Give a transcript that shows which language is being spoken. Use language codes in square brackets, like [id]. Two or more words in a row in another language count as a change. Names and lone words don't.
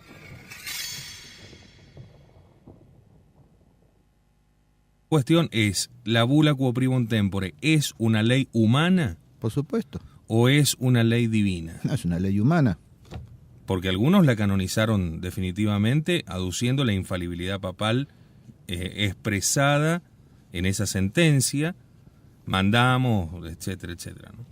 [es] Cuestión es, ¿la bula quo primum tempore es una ley humana Por supuesto. o es una ley divina? No, es una ley humana. Porque algunos la canonizaron definitivamente aduciendo la infalibilidad papal expresada en esa sentencia, mandamos, etcétera, etcétera, ¿no?